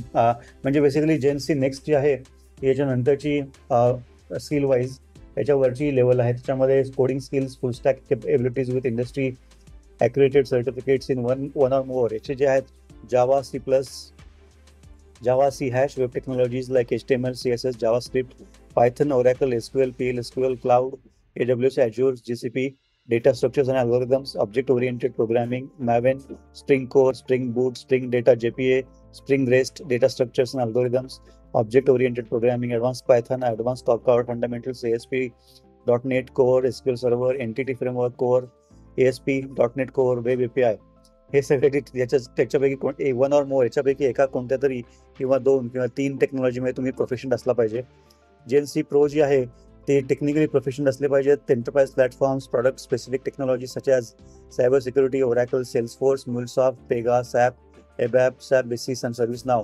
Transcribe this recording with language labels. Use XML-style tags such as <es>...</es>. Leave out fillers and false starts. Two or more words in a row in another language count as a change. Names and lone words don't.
<mr>म्हणजे बेसिकली जेन सी नेक्स्ट जी आहे याच्यानंतरची</mr> <en>skill wise</en> <mr>याच्यावरची लेवल आहे.</mr> <en>त्याच्यामध्ये coding skills, full stack abilities with industry accredited certificates in one or more.</en> <mr>याचे जे आहेत जावा, C हॅश,</mr> <en>web technologies like</en> <mr>HTML, CSS,</mr> <en>JavaScript, Python, Oracle, SQL, PL SQL, Cloud, AWS, Azure, GCP, data structures and algorithms, object-oriented programming, Maven, Spring Core, Spring Boot, Spring Data, JPA, Spring REST, data structures and algorithms, object-oriented programming, advanced Python, advanced Kafka fundamentals, ASP, .NET Core, SQL Server, Entity Framework Core, ASP, .NET Core, Web API.</en> <mr>हे सगळे त्याच्यापैकी</mr> <en>one or more</en> <mr>याच्यापैकी एका कोणत्या तरी किंवा 2 किंवा 3 टेक्नॉलॉजीमध्ये तुम्ही प्रोफेशनल असला पाहिजे. जेन सी प्रो जी आहे ते</mr> <en>technically professional</en> <mr>असले पाहिजेत.</mr> <en>enterprise platforms, product specific technology such as cyber security, ओरॅकल, सेल्सफोर्स, म्युलसॉफ्ट, पेगा, सॅप, एबॅप, सॅप बेसिस आणि सर्व्हिस नाव.</en>